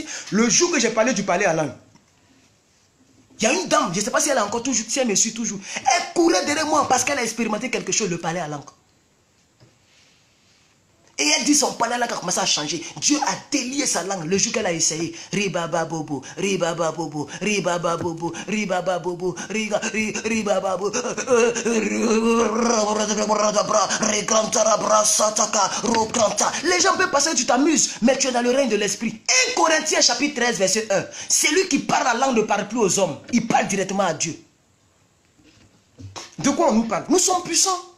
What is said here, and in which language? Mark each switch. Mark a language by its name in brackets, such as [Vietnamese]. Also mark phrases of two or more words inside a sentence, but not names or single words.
[French] Le jour que j'ai parlé du palais à langue. Il y a une dame, je ne sais pas si elle a encore toujours, si elle me suit toujours. Elle courait derrière moi parce qu'elle a expérimenté quelque chose, le palais à langue. Et elle dit son palais à langue a commencé à changer. Dieu a délié sa langue le jour qu'elle a essayé. Ribaba bobo, ribaba bobo, ribaba bobo, ribaba bobo, ribaba bobo. Les gens peuvent passer, tu t'amuses, mais tu es dans le règne de l'esprit. 1 Corinthiens chapitre 13 verset 1. Celui qui parle la langue ne parle plus aux hommes. Il parle directement à Dieu. De quoi on nous parle? Nous sommes puissants.